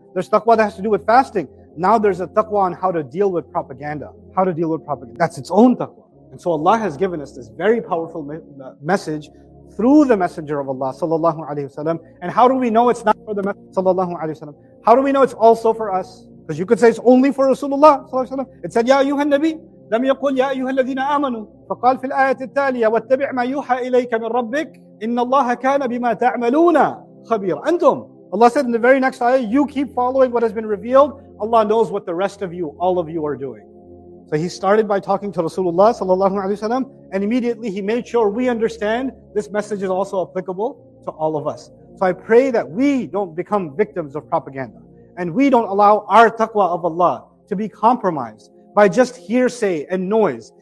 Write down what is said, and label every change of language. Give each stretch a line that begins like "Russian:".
English: There's taqwa that has to do with fasting. Now there's a taqwa on how to deal with propaganda. How to deal with propaganda. That's its own taqwa. And so Allah has given us this very powerful message through the Messenger of Allah sallallahu alaihi wasallam. And how do we know it's not for the Messenger sallallahu alaihi wasallam? How do we know it's also for us? Because you could say it's only for Rasulullah sallallahu alaihi wasallam. It said,
Arabic: Ya ayyuhan nabi, لم يقل يا أيها الذين آمنوا. فقال في الآية التالية واتبع ما يوحى إليك من ربك إن الله كان بما تعملون خبيرا. أنتم.
English: Allah said in the very next ayah, you keep following what has been revealed. Allah knows what the rest of you, all of you are doing. So he started by talking to Rasulullah sallallahu alaihi wasallam, and immediately he made sure we understand this message is also applicable to all of us. So I pray that we don't become victims of propaganda, and we don't allow our taqwa of Allah to be compromised by just hearsay and noise.